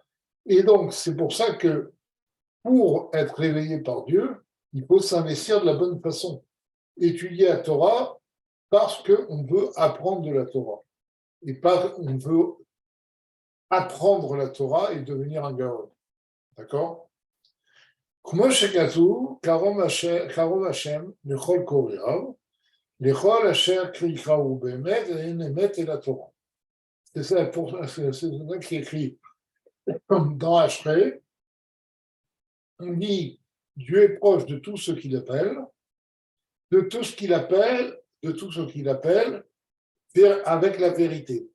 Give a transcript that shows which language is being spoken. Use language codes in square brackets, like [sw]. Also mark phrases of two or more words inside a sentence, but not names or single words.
[fr] Et donc, c'est pour ça que pour être réveillé par Dieu, il faut s'investir de la bonne façon. Étudier la Torah parce qu'on veut apprendre de la Torah. Et pas on veut apprendre la Torah et devenir un gaon. D'accord? [he] כמו שכתוב, קרוב השם לכל קוראיו, לכל אשר יקראו באמת, ואין אמת אלא תורה. [fr] C'est ça qui est écrit dans Ashrei. On dit Dieu est proche de tout ce qu'il appelle, de tout ce qu'il appelle avec la vérité.